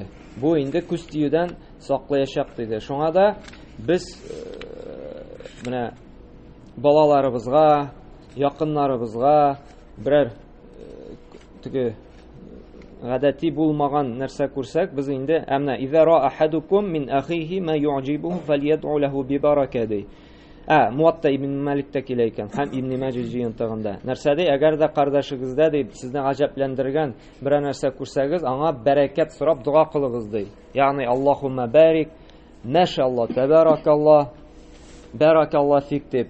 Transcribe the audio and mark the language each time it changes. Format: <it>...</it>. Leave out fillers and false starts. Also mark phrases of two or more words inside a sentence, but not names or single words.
<tt>Бу инде күз тиюдән саклаячак диде. Шуңа да без менә балаларыбызга, якыннарыбызга берәр гадәти булмаган нәрсә күрсәк, без инде әмнә</tt> <ar>إذا رأى أحدكم من أخيه ما يعجبه فليدع له بالبركة.</ar> <tt>Муатта ибн Маликтә килә икән, һәм Ибн Маҗа җыентыгында. Нәрсә ди, әгәр дә кардәшегездә ди сезне гаҗәпләндергән берәр нәрсә күрсәгез, аңа бәрәкәт сорап дуа кылыгыз ди.</tt> <ar>Ягъни اللهم بارك، ما شاء الله، تبارك الله، بارك الله فيك дип.</ar>